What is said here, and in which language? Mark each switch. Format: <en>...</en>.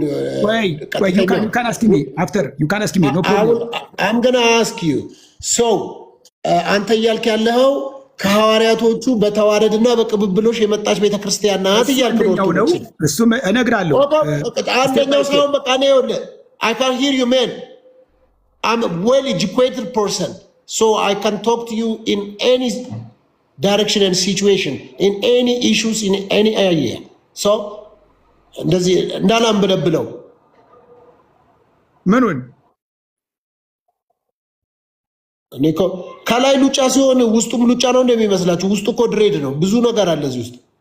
<en>You can ask me after. You can ask me. No problem. I'm gonna ask you.</en> <am>So አንተ እያልክ ያለኸው ከሐዋርያቶቹ በተዋረድና በቅብብሎሽ የመጣች ቤተክርስቲያን ናት እያልክ ነው። እሱም እነግራለሁ። አንደኛው ሳይሆን በቃ ነው ይኸውልህ።</am> <en>I can hear you man. I'm a well educated person, so I can talk to you in any direction and situation, in any issues, in any area.</en> <am>So እንደዚህ እንዳላምብለብለው ምኑን እኔ እኮ ከላይ ሉጫ ሲሆን ውስጡም ሉጫ ነው እንደሚመስላችሁ። ውስጡ እኮ ድሬድ ነው። ብዙ ነገር አለ እዚህ ውስጥ።</am>